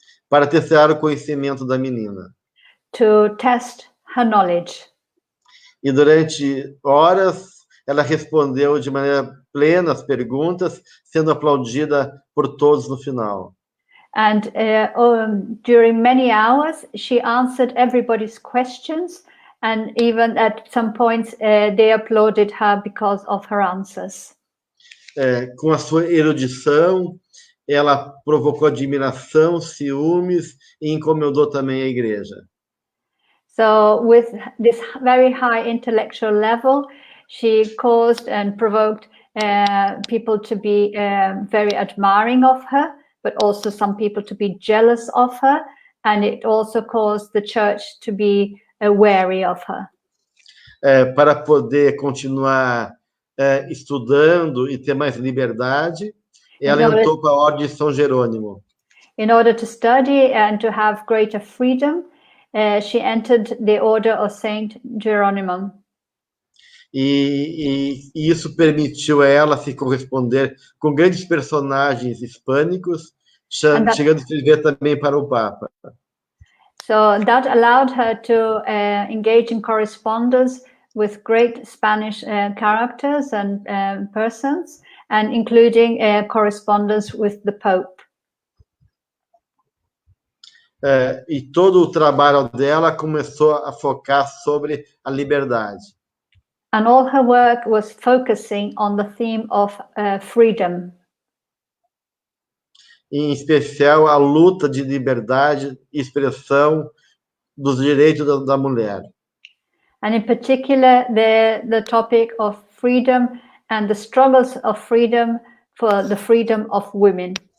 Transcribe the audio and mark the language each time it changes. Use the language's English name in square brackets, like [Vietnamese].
[Portuguese] Para testar o conhecimento da menina. [English] To test her knowledge. [Portuguese] E durante horas, ela respondeu de maneira plena as perguntas, sendo aplaudida por todos no final. [English] And during many hours, she answered everybody's questions, and even at some points, they applauded her because of her answers. [Portuguese] Com a sua erudição, ela provocou admiração, ciúmes e incomodou também a igreja. [English] So, with this very high intellectual level, she caused and provoked people to be very admiring of her, but also some people to be jealous of her, and it also caused the church to be wary of her. [Portuguese] Para poder continuar estudando e ter mais liberdade, ela entrou com a Ordem de São Jerônimo. [English] In order to study and to have greater freedom, she entered the Order of Saint Jerónimo. [Portuguese] E isso permitiu a ela se corresponder com grandes personagens hispânicos, chegando a escrever também para o Papa. [English] So that allowed her to engage in correspondence with great Spanish characters and persons, and including correspondence with the Pope. [Portuguese] E todo o trabalho dela começou a focar sobre a liberdade. [English] And all her work was focusing on the theme of freedom. [Portuguese] Em especial, a luta de liberdade e expressão dos direitos da mulher. [English] And in particular, the topic of freedom and the struggles of freedom for the freedom of women.